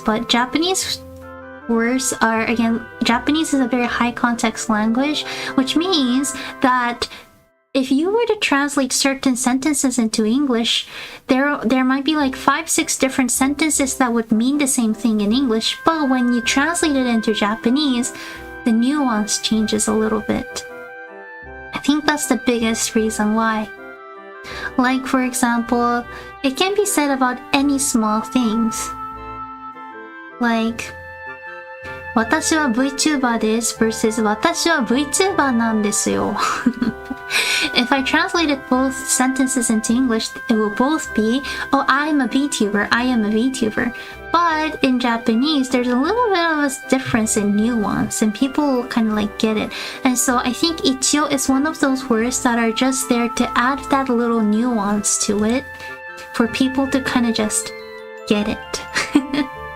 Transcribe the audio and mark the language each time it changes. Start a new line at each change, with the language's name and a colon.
English: But Japanese words are, again, Japanese is a very high context language, which means that if you were to translate certain sentences into English, there might be like 5-6 different sentences that would mean the same thing in English, but when you translate it into Japanese, the nuance changes a little bit. I think that's the biggest reason why. Like, for example, it can be said about any small things.
Japanese: Like, 私は Vtuber です versus 私は Vtuber なんですよ。
English: If I translated both sentences into English, it will both be, oh, I'm a VTuber, I am a VTuber. But in Japanese, there's a little bit of a difference in nuance, and people will kind of like get it. And so I think ichio is one of those words that are just there to add that little nuance to it, for people to kind of just get it.